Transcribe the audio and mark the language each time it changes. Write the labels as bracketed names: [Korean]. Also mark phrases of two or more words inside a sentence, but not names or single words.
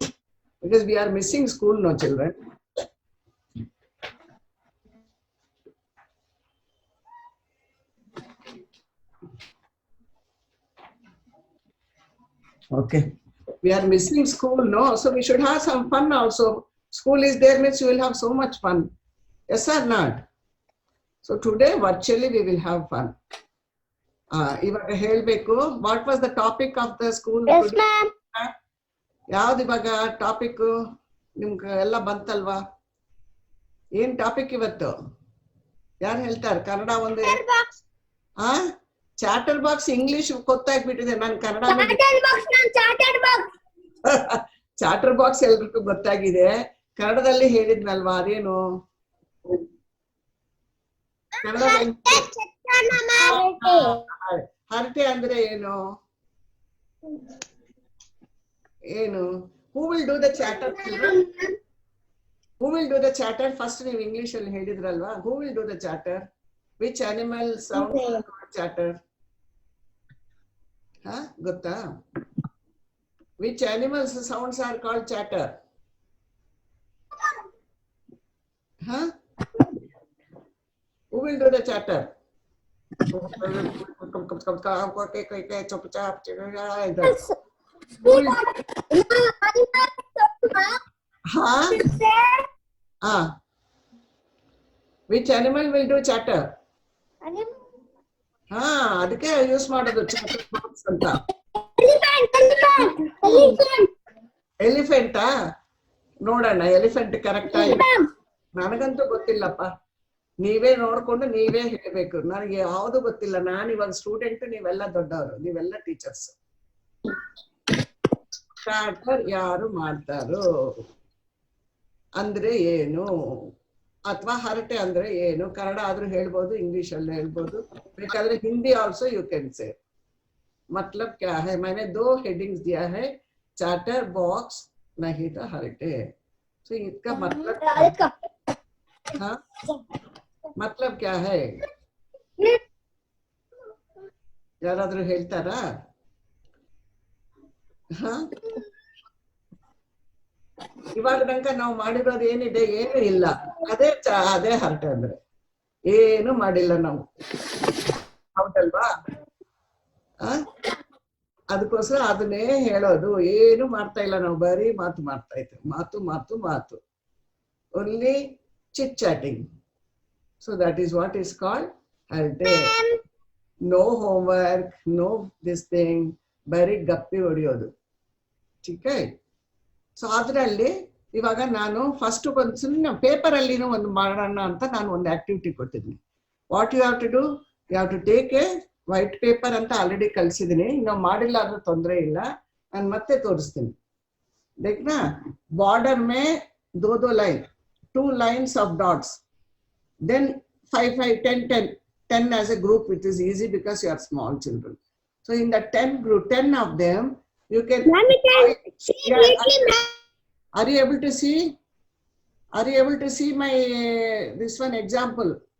[English] Because we are missing school, no children. Okay, we are missing school, no? So we should have some fun also. School is there means you will have so much fun. Yes or not? So today virtually we will have fun. [Kannada] ಇವಾಗ ಹೇಳಬೇಕು, [English] what was the topic of the school? Yes, ma'am. [Kannada] ಯಾವ್ದು ಇವಾಗ ಟಾಪಿಕ್ ನಿಮ್ಗೆ ಎಲ್ಲ ಬಂತಲ್ವಾ? ಏನ್ ಟಾಪಿಕ್ ಇವತ್ತು? ಯಾರು ಹೇಳ್ತಾರೆ? ಕನ್ನಡ ಒಂದು [English] chatter box [Kannada] ಇಂಗ್ಲಿಷ್ ಗೊತ್ತಾಗ್ಬಿಟ್ಟಿದೆ. ನಾನು ಕನ್ನಡ [English] chatter box [Kannada] ಎಲ್ರಿಗೂ ಗೊತ್ತಾಗಿದೆ. ಕನ್ನಡದಲ್ಲಿ ಹೇಳಿದ್ನಲ್ವಾ ಅದೇನು? ಕನ್ನಡದಲ್ಲಿ ಹರಟೆ ಅಂದ್ರೆ ಏನು? ಏನು? [English] Who will do the chatter? Who will do the chatter? First [Kannada] ನೀವು ಇಂಗ್ಲಿಷ್ ಅಲ್ಲಿ ಹೇಳಿದ್ರಲ್ವಾ? [English] Who will do the chatter? Which animal sound chatter? [Kannada] ಗೊತ್ತಾ? [English] Which animals sounds are called chatter? Who will do the chatter? Which animal will do chatter? [Kannada] ಅದಕ್ಕೆ ಯೂಸ್ ಮಾಡೋದು [English] chatter box [Kannada] ಅಂತ. ಎಲಿಫೆಂಟಾ? ನೋಡೋಣ [English] elephant correct [Kannada] ಆಗಿ. ನನಗಂತೂ ಗೊತ್ತಿಲ್ಲಪ್ಪ, ನೀವೇ ನೋಡ್ಕೊಂಡು ನೀವೇ ಹೇಳ್ಬೇಕು. ನನಗೆ ಯಾವ್ದು ಗೊತ್ತಿಲ್ಲ. ನಾನು ಇವಾಗ ಸ್ಟೂಡೆಂಟ್, ನೀವೆಲ್ಲ ದೊಡ್ಡವರು, ನೀವೆಲ್ಲ ಟೀಚರ್ಸ್. ಚಾಟರ್ ಯಾರು ಮಾಡ್ತಾರೋ ಅಂದ್ರೆ ಏನು, ಅಥವಾ ಹರಟೆ ಅಂದ್ರೆ ಏನು? ಕನ್ನಡ ಆದ್ರೂ ಹೇಳ್ಬೋದು, ಇಂಗ್ಲಿಷ್ ಅಲ್ಲಿ ಹೇಳ್ಬೋದು, ಬೇಕಾದ್ರೆ ಹಿಂದಿ [English] also you can say. [Hindi] मतलब क्या है? मैंने 2 हेडिंग्स दिया है, [English] charter box [Hindi] नहीं तो हरटे. तो इसका मतलब हाँ, मतलब क्या है? [Kannada] ಯಾರಾದ್ರೂ ಹೇಳ್ತಾರಾ? ಹ ಇವಾಗ ತನಕ ನಾವು ಮಾಡಿರೋದು ಏನಿದೆ? ಏನು ಇಲ್ಲ. ಅದೇ ಹರಟೆ ಅಂದ್ರೆ ಏನು ಮಾಡಿಲ್ಲ ನಾವು. ಹೌದಲ್ವಾ? ಅದಕ್ಕೋಸ್ಕರ ಅದನ್ನೇ ಹೇಳೋದು. ಏನು ಮಾಡ್ತಾ ಇಲ್ಲ ನಾವು, ಬರೀ ಮಾತು ಮಾಡ್ತಾ ಇದ್ದೇವೆ. ಮಾತು ಮಾತು ಮಾತು, [English] only chit chatting. So that is what is called ಹರಟೆ. No homework, no this thing, [Kannada] ಬರೀ ಗಪ್ಪಿ ಹೊಡಿಯೋದು. [Hindi] ठीक है. [Kannada] ಸೊ ಅದರಲ್ಲಿ ಇವಾಗ ನಾನು ಫಸ್ಟ್ ಒಂದು ಸುಮ್ಮನೆ ಪೇಪರ್ ಅಲ್ಲಿನೂ ಒಂದು ಮಾಡೋಣ ಅಂತ ನಾನು ಒಂದು ಆಕ್ಟಿವಿಟಿ ಕೊಟ್ಟಿದ್ದೀನಿ. [English] What you have to do? You have to take a white paper [Kannada] ಅಂತ ಆಲ್ರೆಡಿ ಕಳಿಸಿದ್ದೀನಿ. ಇನ್ನು ಮಾಡಿಲ್ಲ ಆದ್ರೂ ತೊಂದರೆ ಇಲ್ಲ, ನಾನು ಮತ್ತೆ ತೋರಿಸ್ತೀನಿ. [Hindi] देखना, बॉर्डर में 2 लाइन, [English] 2 lines of dots, then 5 5 10 10 10 as a group, which is easy because you are small children. So in the 10 group, 10 of them you can. Are you able to see? Are you able to see my this one example?